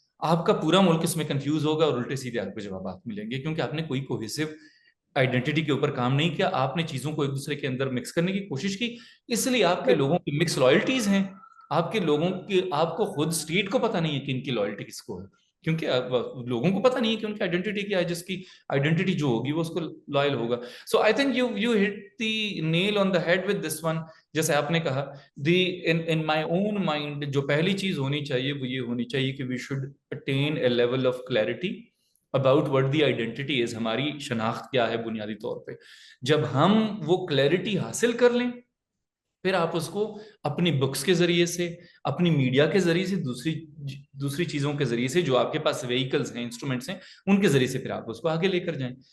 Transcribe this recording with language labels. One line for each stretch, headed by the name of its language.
Urdu: آپ کا پورا ملک اس میں کنفیوز ہوگا اور الٹے سیدھے آپ کو جوابات ملیں گے, کیونکہ آپ نے کوئی کوہیسو آئیڈینٹی کے اوپر کام نہیں کیا. آپ نے چیزوں کو ایک دوسرے کے اندر مکس کرنے کی کوشش کی, اس لیے آپ کے لوگوں کی مکس لائلٹیز ہیں. آپ کے لوگوں کی, آپ کو خود اسٹیٹ کو پتہ نہیں ہے کہ ان کی لائلٹی کس کو ہے, کیونکہ لوگوں کو پتہ نہیں ہے کہ ان کی آئیڈینٹی کیا ہے, جس کی آئیڈینٹی جو ہوگی وہ اس کو لائل ہوگا.
English: So I think you hit the nail on the head with this one.
Urdu: جیسے آپ نے کہا,
English: in my own mind
Urdu: جو پہلی چیز ہونی چاہیے وہ یہ ہونی چاہیے کہ
English: We should attain a level of clarity about what the identity is.
Urdu: ہماری شناخت کیا ہے بنیادی طور پہ. جب ہم وہ کلیئرٹی حاصل کر لیں, پھر آپ اس کو اپنی بکس کے ذریعے سے, اپنی میڈیا کے ذریعے سے, دوسری چیزوں کے ذریعے سے, جو آپ کے پاس وہیکلز ہیں, انسٹرومنٹس ہیں, ان کے ذریعے سے پھر آپ اس کو آگے لے کر جائیں.